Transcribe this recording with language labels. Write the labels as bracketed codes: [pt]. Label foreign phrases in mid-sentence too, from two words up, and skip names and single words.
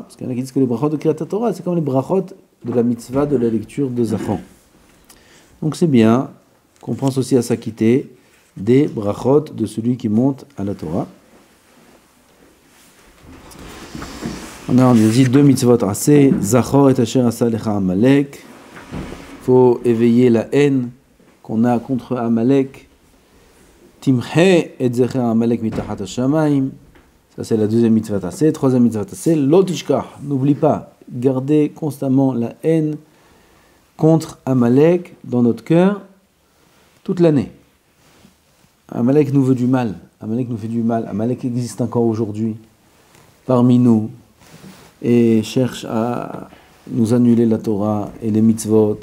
[fr] Parce qu'il y en a qui disent que les brachot de [he] Kriyat Torah, [fr] c'est comme les brachot de la mitzvah de la lecture de Zachor. Donc c'est bien qu'on pense aussi à s'acquitter des brachot de celui qui monte à la Torah. On a dit deux mitzvot assez. [he] Zachor et asher asa lecha Amalek. [fr] Il faut éveiller la haine qu'on a contre Amalek. [he] Timche et zecher Amalek mitachat hashamayim. [fr] Ça c'est la deuxième mitzvah tassé. Troisième mitzvah tassé. [he] Lo tishkach. [fr] N'oublie pas. Gardez constamment la haine contre Amalek dans notre cœur toute l'année. Amalek nous veut du mal. Amalek nous fait du mal. Amalek existe encore aujourd'hui parmi nous et cherche à nous annuler la Torah et les mitzvot.